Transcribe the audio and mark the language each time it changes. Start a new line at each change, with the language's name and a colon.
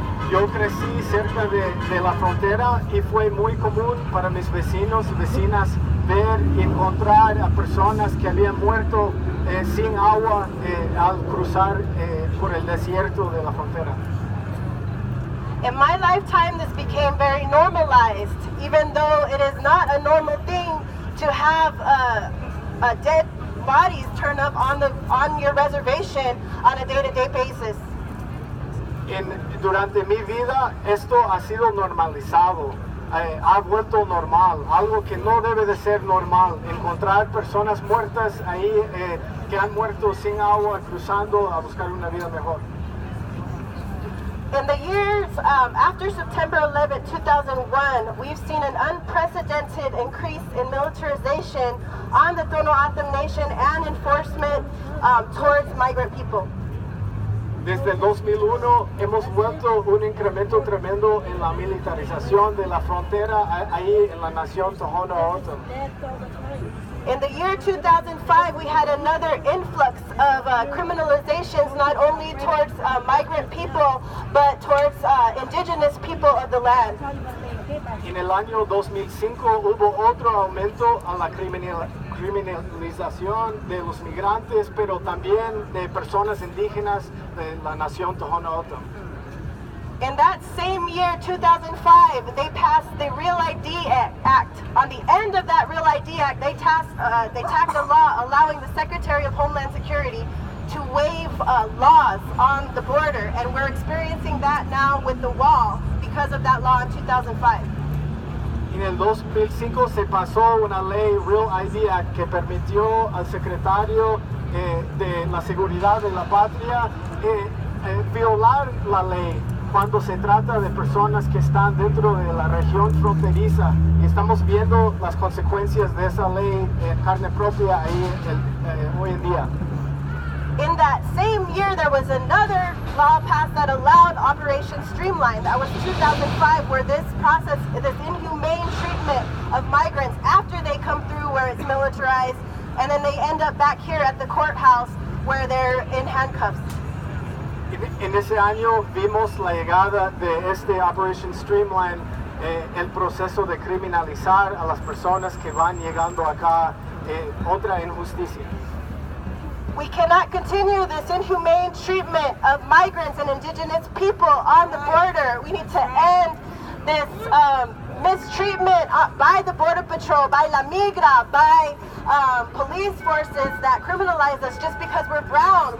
Spanish: Yo crecí cerca de la frontera y fue muy común para mis vecinos y vecinas ver y encontrar a personas que habían muerto sin agua al cruzar por el desierto de la frontera.
English: In my lifetime, this became very normalized, even though it is not a normal thing to have dead bodies turn up on your reservation on a day-to-day basis.
Spanish: Durante mi vida esto ha sido normalizado, ha vuelto normal, algo que no debe de ser normal, encontrar personas muertas ahí que han muerto sin agua cruzando a buscar una vida mejor.
English: In the years after September 11, 2001, we've seen an unprecedented increase in militarization on the Tohono O'odham Nation and enforcement towards migrant people.
Spanish: Desde el 2001 hemos vuelto un incremento tremendo en la militarización de la frontera ahí en la nación Tohono O'odham.
English: In the year 2005, we had another influx of criminalizations, not only towards migrant people, but towards indigenous people of the land.
Spanish: En el año 2005 hubo otro aumento a la criminalización de los migrantes, pero también de personas indígenas de la nación Tohono O'odham.
English: In that same year, 2005, they passed the Real ID Act. On the end of that Real ID Act, they tacked a law allowing the Secretary of Homeland Security to waive laws on the border, and we're experiencing that now with the wall because of that law in 2005.
Spanish: En el 2005 se pasó una ley Real ID Act que permitió al secretario de la Seguridad de la Patria violar la ley cuando se trata de personas que están dentro de la región fronteriza. Y estamos viendo las consecuencias de esa ley en carne propia ahí hoy en día.
English: In that same year, there was another law passed that allowed Operation Streamline. That was 2005, where this process, this inhumane treatment of migrants after they come through where it's militarized, and then they end up back here at the courthouse where they're in handcuffs.
Spanish: En ese año vimos la llegada de este Operation Streamline, el proceso de criminalizar a las personas que van llegando acá, otra injusticia.
English: We cannot continue this inhumane treatment of migrants and indigenous people on the border. We need to end this mistreatment by the Border Patrol, by La Migra, by police forces that criminalize us just because we're brown.